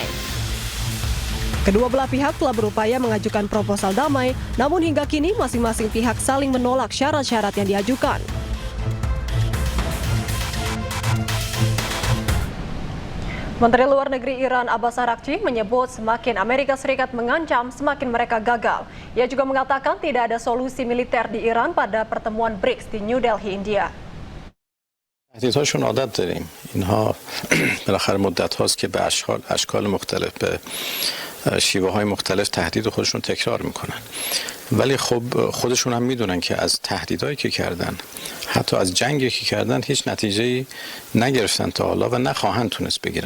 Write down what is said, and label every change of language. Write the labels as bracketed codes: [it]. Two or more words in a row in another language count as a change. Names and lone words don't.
[id] Kedua belah pihak telah berupaya mengajukan proposal damai, namun hingga kini masing-masing pihak saling menolak syarat-syarat yang diajukan. Menteri Luar Negeri Iran Abbas Araghchi menyebut semakin Amerika Serikat mengancam, semakin mereka gagal. Ia juga mengatakan tidak ada solusi militer di Iran pada pertemuan BRICS di New Delhi, India. [fa] تهدیدهاشون عادت داریم. اینها بالاخره مدت هاست که به اشکال مختلف به شیوه های مختلف تهدید خودشون تکرار میکنن. ولی خب خودشون هم میدونن که از تهدیدهایی که کردن، حتی از جنگی که کردن، هیچ نتیجه‌ای نگرفتن تا حالا و نخواهند تونست بگیرن.